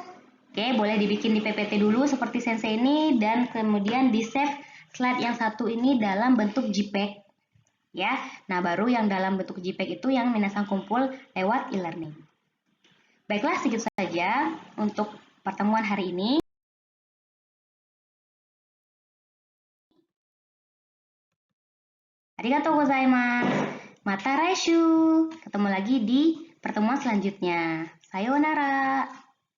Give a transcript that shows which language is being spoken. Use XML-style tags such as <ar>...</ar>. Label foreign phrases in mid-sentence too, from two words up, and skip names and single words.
<id>Oke, boleh dibikin di PPT dulu seperti sensei ini dan kemudian di-save slide yang satu ini dalam bentuk JPEG. Ya, nah baru yang dalam bentuk JPEG itu yang minasang kumpul lewat e-learning. Baiklah, segitu saja untuk pertemuan hari ini.</id> <ja>ありがとうございます. また来週.</ja> <id>Ketemu lagi di pertemuan selanjutnya. Sayonara.</id>